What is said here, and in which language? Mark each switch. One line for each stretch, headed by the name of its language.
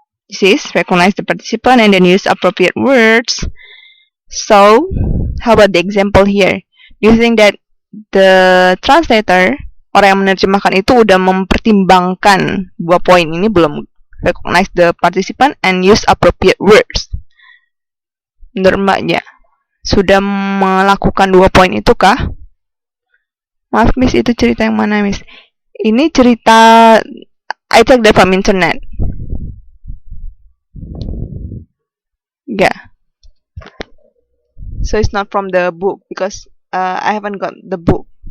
English: This is recognize the participant and then use appropriate words. So, how about the example here? Do you think that the translator,
Indonesian: orang yang menerjemahkan itu udah mempertimbangkan dua poin ini belum?
English: Recognize the participant and use appropriate words.
Indonesian: Menurut Mbaknya, sudah melakukan dua poin itu kah? Maaf Miss, itu cerita yang mana Miss? Ini cerita
English: I take that from internet. Yeah. So it's not from the book because I haven't got the book.